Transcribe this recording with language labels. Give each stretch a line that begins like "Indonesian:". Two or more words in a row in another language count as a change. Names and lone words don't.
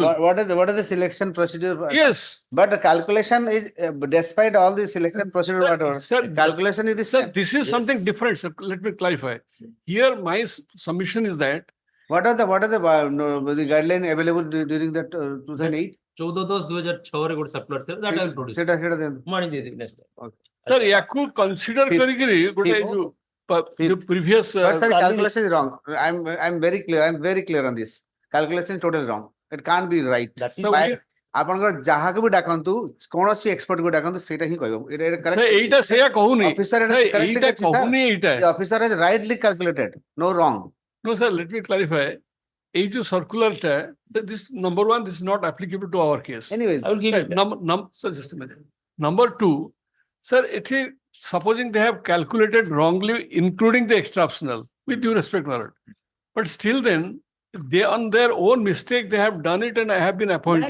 English: What is the selection procedure? Yes. But the calculation is, despite all the selection procedure, Sir, whatever, sir, calculation is the Sir, same. this is something different, sir. Let me clarify. Here, my submission is that What are the the guideline available during that 2008?
Odia: 14/10/2006 ରେ ଗୋଟେ circular ଥିଲା,
English: that I will produce.
Odia: ସେଟା ଦିଅନ୍ତୁ।
English: Money ଦେଇଦେବି next time. sir, ୟାକୁ consider Fifth.
Odia: କରିକିରି ଗୋଟେ
English: Fifth.
Odia: ଯୋଉ the
English: Fifth. previous But sir, Calculation- calculation is wrong. I'm very clear on this. Calculation is totally wrong. It can't be right. That is So why we-
Odia: ଆପଣଙ୍କର ଯାହାକୁ ବି ଡାକନ୍ତୁ କୌଣସି ଏକ୍ସପର୍ଟ କୁ ଡାକନ୍ତୁ ସେଇଟା ହିଁ କହିବ sir, ଏଇଟା ସେଇଆ କହୁନି
English: Officer sir,
Odia: ଏଇଟା କହୁନି ଏଇଟା
English: ଅଫିସର has rightly calculated, no wrong. no sir, let me clarify
Odia: ଏଇ ଯୋଉ circular ଟା
English: this number one, this is not applicable to our case. Anyways, I will give it. Sir, just a minute. Number two, sir, it is supposing they have calculated wrongly, including the extra optional, with due respect, my lord. But still then, they on their own mistake, they have done it and I have been appointed.